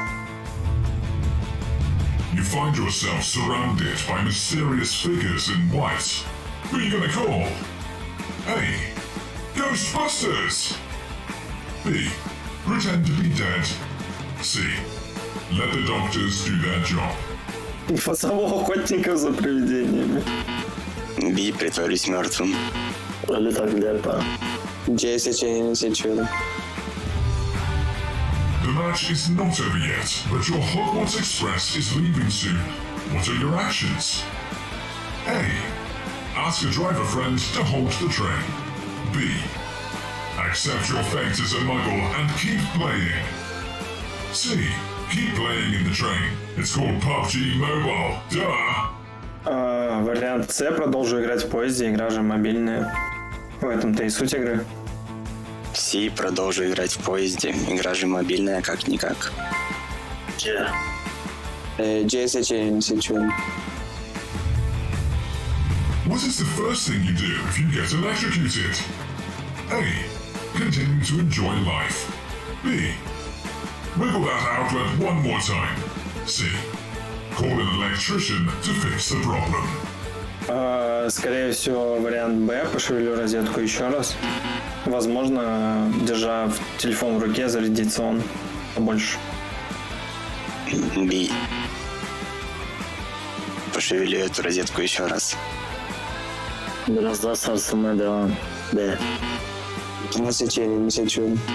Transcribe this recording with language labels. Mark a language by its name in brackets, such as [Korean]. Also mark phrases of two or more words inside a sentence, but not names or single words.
[English] You find yourself surrounded by mysterious figures in white. Who are you gonna call? A. Ghostbusters! B. Pretend to be dead. C. Let the doctors do their job. [Russian] Позову охотников за привидениями. B. Притворюсь мертвым. [Turkish] Öyle taklit yapar. C seçeneğini seçiyorum. [English] The match is not over yet, but your Hogwarts Express is leaving soon. What are your actions? A. Ask a driver friend to hold the train. B. Accept your fate as a muggle and keep playing. C. Keep playing in the train. It's called PUBG Mobile. Duh! [Russian] Вариант С, продолжу играть в поезде, игра же мобильная. В этом-то и суть игры. C. Продолжу играть в поезде. Игра же мобильная, как-никак. [Turkish] C seçeneğini seçiyorum. [English] What is the first thing you do if you get electrocuted? A. Continue to enjoy life. B. Wiggle that outlet one more time. C. Call an electrician to fix the problem. [Russian] Скорее всего, вариант Б, пошевелю розетку еще раз. Возможно, держа телефон в руке, зарядится он побольше. B. Пошевелю эту розетку еще раз. [Turkish] Biraz daha sarsılmaya devam. B. A seçeneğini seçiyorum.